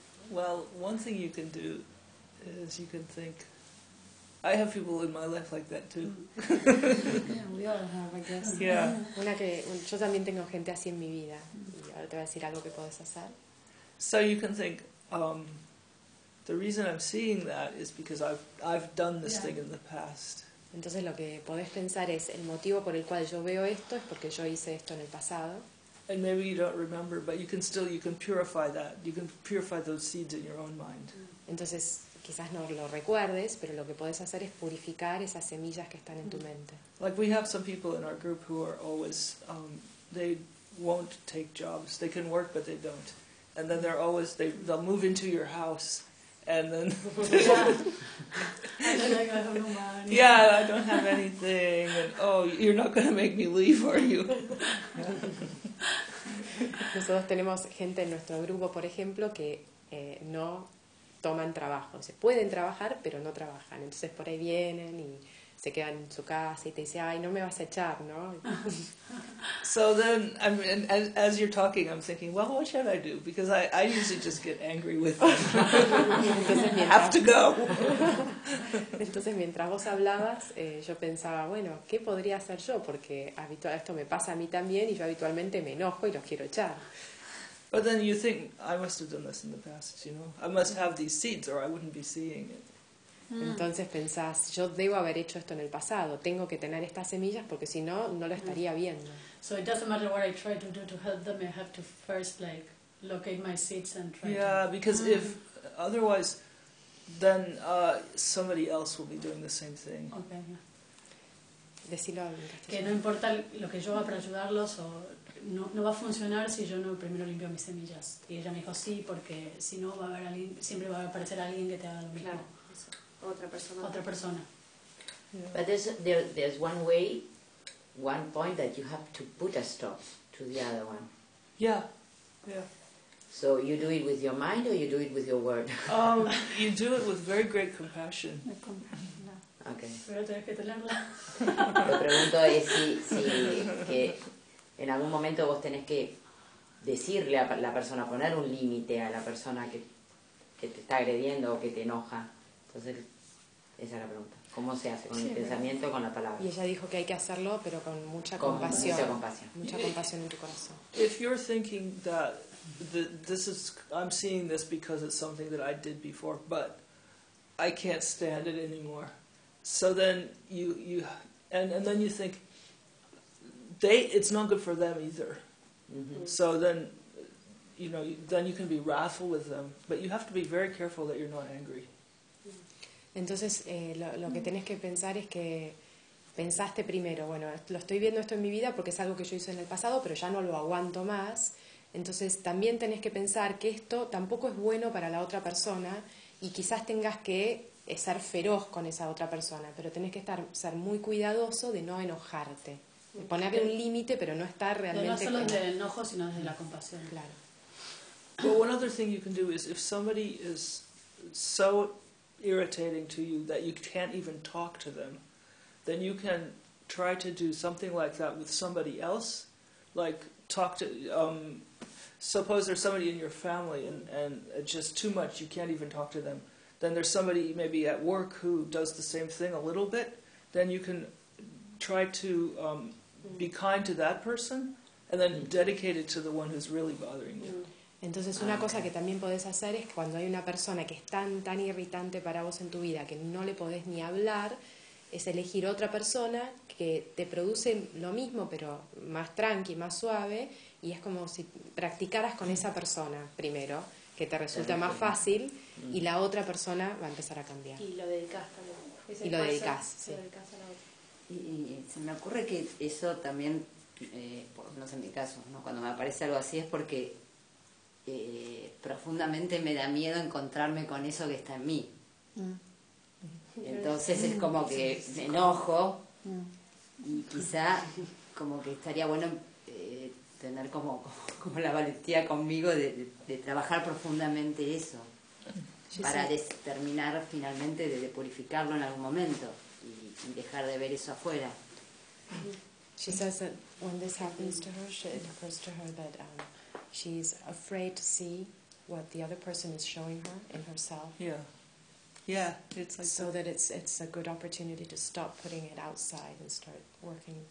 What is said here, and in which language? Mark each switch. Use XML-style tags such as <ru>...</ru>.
<en>Well, one thing you can do is you can think, I have people in my life like that too. Yeah, we all have, I guess. Yeah. So you can think, the reason I'm seeing that is because I've done this thing in the past.</en> <es>Entonces lo que podés pensar es el motivo por el cual yo veo esto es porque yo hice esto en el pasado.</es> <en>And maybe you don't remember, but you can purify that. You can purify those seeds in your own mind.</en> <es>Entonces quizás no lo recuerdes, pero lo que podés hacer es purificar esas semillas que están en tu mente.</es> <en>Like we have some people in our group who are always, they won't take jobs. They can work, but they don't. And then they're always, they'll move into your house, and then... Yeah. Yeah, I don't have anything. And, oh, you're not going to make me leave, are you?</en> <es>Nosotros tenemos gente en nuestro grupo, por ejemplo, que no... toman trabajo, o sea, pueden trabajar pero no trabajan, entonces por ahí vienen y se queda en su casa y te dice, ay, no me vas a echar, ¿no?</es> <en>So then, I mean, as you're talking, I'm thinking, well, what should I do? Because I usually just get angry with them. Have to go.</en> <es>Entonces, mientras vos hablabas, yo pensaba, bueno, ¿qué podría hacer yo? Porque esto me pasa a mí también y yo habitualmente me enojo y los quiero echar.</es> <en>But then you think, I must have done this in the past, you know? I must have these seeds or I wouldn't be seeing it.</en> <es>Entonces pensás, yo debo haber hecho esto en el pasado, tengo que tener estas semillas porque si no, no lo estaría viendo.</es> <en>So it doesn't matter what I try to do to help them, I have to first like locate my seeds and try Yeah, to... because if otherwise, then somebody else will be doing the same thing. Okay,</en> <es>decilo. Que no importa lo que yo haga para ayudarlos, o no va a funcionar si yo no primero limpio mis semillas. Y ella me dijo sí, porque si no va a haber alguien, siempre va a aparecer alguien que te haga lo mismo. Claro. Otra persona.</es> <en>But there's one way, one point that you have to put a stop to the other one. Yeah. So you do it with your mind or you do it with your word? You do it with very great compassion. Okay.</en> <es>Pero tenés que tenerla. Te pregunto si que en algún momento vos tenés que decirle a la persona, poner un límite a la persona que te está agrediendo o que te enoja. Entonces, esa es la pregunta. ¿Cómo se hace? ¿Con el pensamiento o con la palabra? Y ella dijo que hay que hacerlo, pero con mucha compasión. Mucha compasión en tu corazón.</es> <en>If you're thinking that this is, I'm seeing this because it's something that I did before, but I can't stand it anymore. So then you then you think, it's not good for them either. Mm-hmm. So then, you know, then you can be wrathful with them, but you have to be very careful that you're not angry.</en> <es>Entonces, lo que tenés que pensar es que pensaste primero, bueno, lo estoy viendo esto en mi vida porque es algo que yo hice en el pasado, pero ya no lo aguanto más. Entonces, también tenés que pensar que esto tampoco es bueno para la otra persona y quizás tengas que ser feroz con esa otra persona, pero tenés que ser muy cuidadoso de no enojarte, de ponerle un límite, pero no estar realmente... No solo desde el enojo, sino desde la compasión. Claro.</es> <en>Well, one other thing you can do is, if somebody is so... irritating to you that you can't even talk to them, then you can try to do something like that with somebody else, like talk to, suppose there's somebody in your family and it's just too much, you can't even talk to them, then there's somebody maybe at work who does the same thing a little bit, then you can try to be kind to that person and then dedicate it to the one who's really bothering you.</en> <es>Entonces una cosa que también podés hacer es cuando hay una persona que es tan irritante para vos en tu vida que no le podés ni hablar, es elegir otra persona que te produce lo mismo pero más tranqui, más suave, y es como si practicaras con esa persona primero, que te resulta más fácil, y la otra persona va a empezar a cambiar. Y lo dedicás también. Y lo dedicás, sí. Lo dedicás a la otra. Y se me ocurre que eso también, por lo menos en mi caso, ¿no? Cuando me aparece algo así es porque... profundamente me da miedo encontrarme con eso que está en mí. Entonces es como que me enojo y quizá como que estaría bueno tener como la valentía conmigo de trabajar profundamente eso para terminar finalmente de purificarlo en algún momento y dejar de ver eso afuera.</es> <en>She says that when this happens to her, it occurs to her that she's afraid to see what the other person is showing her in herself. Yeah, it's like so that it's a good opportunity to stop putting it outside and start working</en>